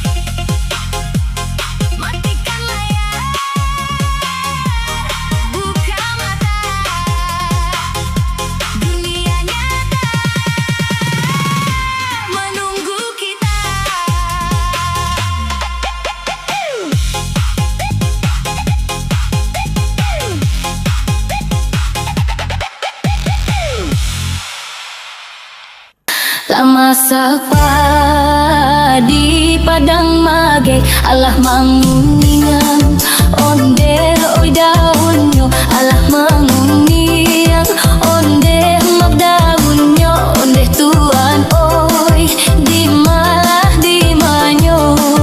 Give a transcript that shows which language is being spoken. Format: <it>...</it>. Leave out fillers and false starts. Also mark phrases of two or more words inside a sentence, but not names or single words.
<id>Matikan layar, buka mata, dunia nyata menunggu kita.</id> <min>Lama sapa di padang mage, alah manguningan onde oi daunnya, alah manguningan onde mak daunnya, onde tuan oi di malah di manyo.</min>